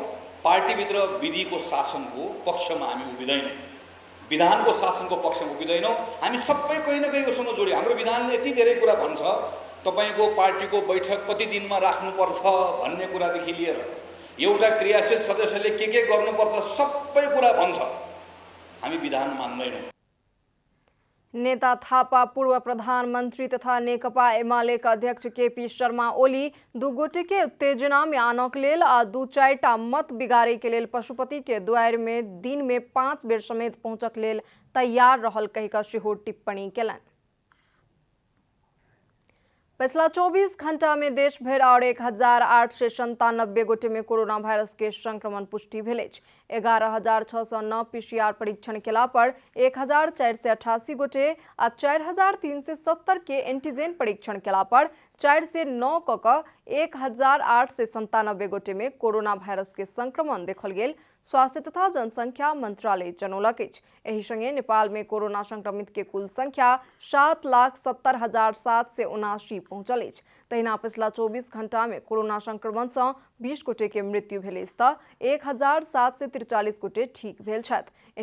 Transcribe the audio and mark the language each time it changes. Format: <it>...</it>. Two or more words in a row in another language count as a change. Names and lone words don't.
<ne>पार्टीभित्र विधिको शासनको पक्षमा हामी उभिँदैनौँ, विधानको शासनको पक्षमा उभिँदैनौँ। हामी सबै कहीँ न कहीँ उसँग जोडे। हाम्रो विधानले यति धेरै कुरा भन्छ, तपाईको पार्टीको बैठक कति दिनमा राख्नुपर्छ भन्ने कुरादेखि लिएर एउटा क्रियाशील सदस्यले के गर्नुपर्छ सबै कुरा भन्छ। हामी विधान मान्दैनौँ।</ne> <mai>नेता थापा पूर्व प्रधानमंत्री तथा नेकपा एमाले का अध्यक्ष केपी शर्मा ओली दुगोटे के उत्तेजना में आनक लेल आ 2-4 मत बिगाड़े के लेल पशुपति के द्वार में दिन में 5 बेर समेत पहुंचक लेल तैयार रहल कही का सेहो टिप्पणी केलनि। पिछला 24 घंटा में देश भर और 1897 गोटे में कोरोना वायरस के संक्रमण पुष्टि भेल अछि। 11,609 PCR परीक्षण केला पर 1,488 गोटे आ 4,370 के एंटीजन परीक्षण केला पर 4 से 9 क 1,897 गोटे में कोरोना वायरस के संक्रमण देखल गेल स्वास्थ्य तथा जनसंख्या मंत्रालय जनौलक अछि। एहि संगे नेपाल में कोरोना संक्रमित के कुल संख्या 7,70,779 पहुंचल अछि। तहिना पिछला 24 घंटा में कोरोना संक्रमण से 20 गोटे के मृत्यु भेल अछि त 1,743 गोटे ठीक भेल छथि।</mai>